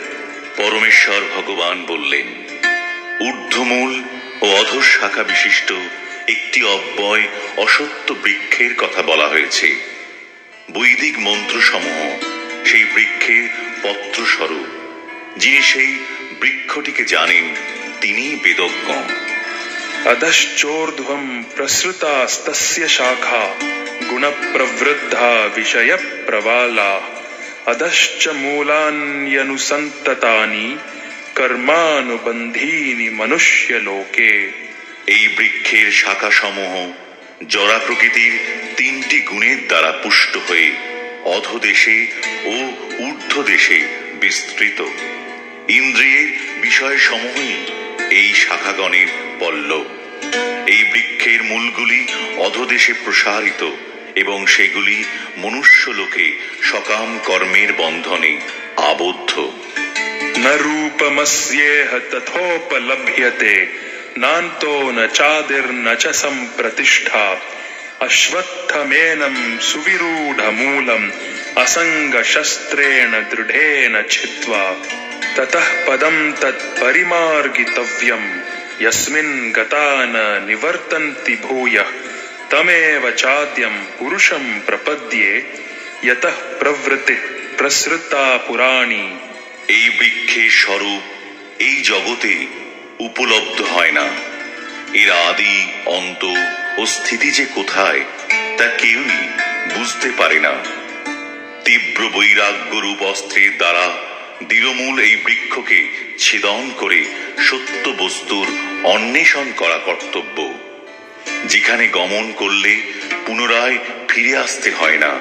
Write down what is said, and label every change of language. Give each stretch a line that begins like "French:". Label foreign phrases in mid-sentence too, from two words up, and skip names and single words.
Bangla: পরমেশ্বর ভগবান বললেন, ঊর্ধ্বমূল ও অধঃশাখা বিশিষ্ট একটি অব্যয় অসত্য বৃক্ষের কথা বলা হয়েছে। বৈদিক মন্ত্রসমূহ সেই বৃক্ষের পত্রস্বরূপ। যিনি সেই বৃক্ষটিকে জানেন, তিনিই বেদজ্ঞ।
Sanskrit: অধশ্চোর্ধ্বম প্রসৃতাস্তস্য শাখা গুণপ্রবৃদ্ধা বিষয়প্রবালা অধশ্চ মূলান্যনুসন্ততানি কর্মানুবন্ধীনি মনুষ্যলোকে।
Bangla: এই বৃক্ষের শাখাসমূহ জরা প্রকৃতির তিনটি গুণের দ্বারা পুষ্ট হয়ে অধোদেশে ও ঊর্ধ্বদেশে বিস্তৃত। ইন্দ্রিয়ের বিষয়সমূহই এই শাখাগণের পল্লব। এই বৃক্ষের মূলগুলি অধোদেশে প্রসারিত এবং সেগুলি মনুষ্যলোকে সকাম কর্মের বন্ধনে আবদ্ধ।
Sanskrit: ন রূপমস্যেহ তথোপলভ্যতে নান্তো ন চাদির্ন চ সম্প্রতিষ্ঠা অশ্বত্থমেনম সুবিরূঢ়মূলম অসঙ্গশস্ত্রেণ দৃঢ়েন ছিত্ত্বা ততঃ পদম তৎপরিমার্গিতব্যম যস্মিন গতা ন নিবর্তন্তি ভূয়ঃ তমেব চাদ্যম পুরুষম প্রপদ্যে যতঃ প্রবৃত্তিঃ প্রসৃতা পুরাণী।
Bangla: এই বৃক্ষের স্বরূপ এই জগতে উপলব্ধ হয় না। এর আদি অন্ত ও স্থিতি যে কোথায়, তা কেউই বুঝতে পারে না। তীব্র বৈরাগ্যরূপ অস্ত্রের দ্বারা দৃঢ়মূল এই বৃক্ষকে ছেদন করে সত্য বস্তুর অন্বেষণ করা কর্তব্য, যেখানে গমন করলে পুনরায় ফিরে আসতে হয় না।